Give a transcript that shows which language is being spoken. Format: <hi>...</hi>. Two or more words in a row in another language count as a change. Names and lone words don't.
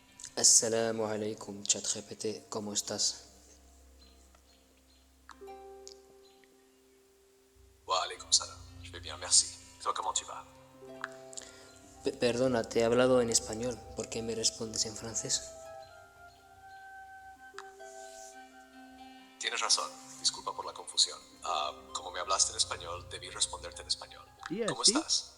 <ar>السلام عليكم,</ar> <es>ChatGPT, ¿cómo estás?</es> <ar>وعليكم السلام.</ar> <fr>Je vais bien, merci. Et toi, comment tu vas?</fr> <es>Perdona, te he hablado en español, ¿por qué me respondes en francés? Tienes razón. Disculpa por la confusión. Como me hablaste en español, debí responderte en español.</es> <tr>İyi</tr> <es>¿Cómo</es> <fa>هستی؟</fa> <es>estás?</es>